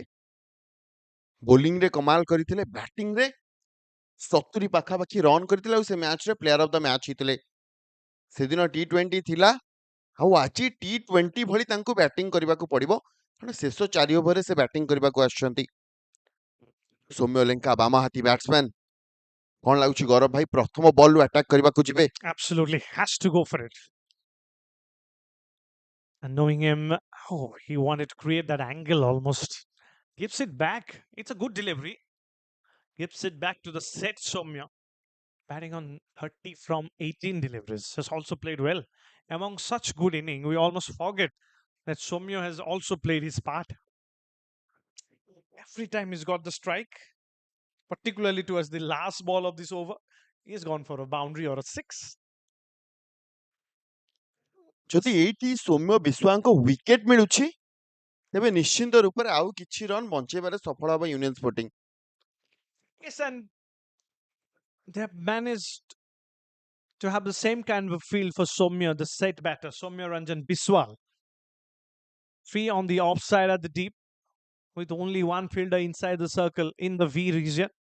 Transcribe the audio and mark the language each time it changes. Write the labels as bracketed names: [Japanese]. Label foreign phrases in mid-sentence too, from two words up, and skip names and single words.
[Odia] ବୋଲିଂରେ କମାଲ କରିଥିଲେ, ବ୍ୟାଟିଂରେ 70 ପାଖାପାଖି ରନ୍ କରିଥିଲେ ଆଉ ସେ ମ୍ୟାଚରେ [English] player of the match [Odia] ହେଇଥିଲେ। ସେଦିନ T20 ଥିଲା ଆଉ ଆଜି T20 ଭଳି ତାଙ୍କୁ ବ୍ୟାଟିଂ କରିବାକୁ ପଡ଼ିବ କାରଣ ଶେଷ 4 ଓଭରରେ ସେ ବ୍ୟାଟିଂ କରିବାକୁ ଆସୁଛନ୍ତି। ସୌମ୍ୟ ଲେଙ୍କା ବାମ ହାତୀ ବ୍ୟାଟ୍ସମ୍ୟାନ୍। କଣ ଲାଗୁଛି ଗୌରବ ଭାଇ ପ୍ରଥମ ବଲରୁ ଆଟାକ୍ କରିବାକୁ ଯିବେ? [English] Absolutely has to go for it. And knowing him, oh, he wanted to create that angle almost. Gives it back. It's a good delivery. Gives it back to the set Soumya. Batting on 30 from 18 deliveries. Has also played well. Among such good innings, we almost forget that Soumya has also played his part. Every time he's got the strike, particularly towards the last ball of this over, he's gone for a boundary or a six. [Odia] ଯଦି ଏଇଠି ସୌମ୍ୟ ବିଶ୍ୱାଙ୍କ ୱିକେଟ୍ ମିଳୁଛି ତେବେ ନିଶ୍ଚିନ୍ତ ରୂପରେ ଆଉ କିଛି ରନ୍ ବଞ୍ଚେଇବାରେ ସଫଳ ହେବ ୟୁନିୟନ ସ୍ପୋର୍ଟିଂ। [English] Yes, and they have managed to have the same kind of feel for Soumya, the set batter, Soumya Biswal. 3 on the offside at the deep, with only one fielder inside the circle in the V region.